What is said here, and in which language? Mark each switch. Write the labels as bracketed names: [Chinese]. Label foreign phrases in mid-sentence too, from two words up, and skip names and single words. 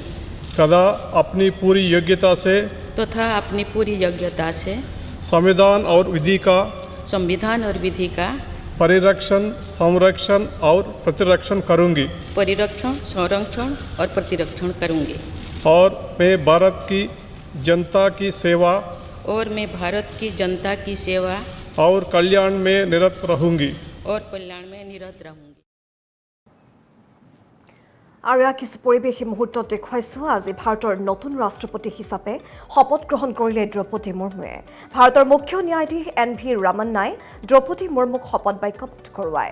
[Hindi] तथा अपनी पूरी योग्यता से संविधान और विधि का परिरक्षण, संरक्षण और प्रतिरक्षण करूँगी और मैं भारत की जनता की सेवा और कल्याण में निरत रहूँगी। [Assamese] আৰু ইয়াৰ কিছু পৰিৱেশী মুহূৰ্তত দেখুৱাইছোঁ আজি ভাৰতৰ নতুন ৰাষ্ট্ৰপতি হিচাপে শপত গ্ৰহণ কৰিলে দ্ৰৌপদী মুৰ্মুৱে। ভাৰতৰ মুখ্য ন্যায়াধীশ NV ৰামান্নাই দ্ৰৌপদী মুৰ্মুক শপত বাক্য পাঠ কৰোৱায়।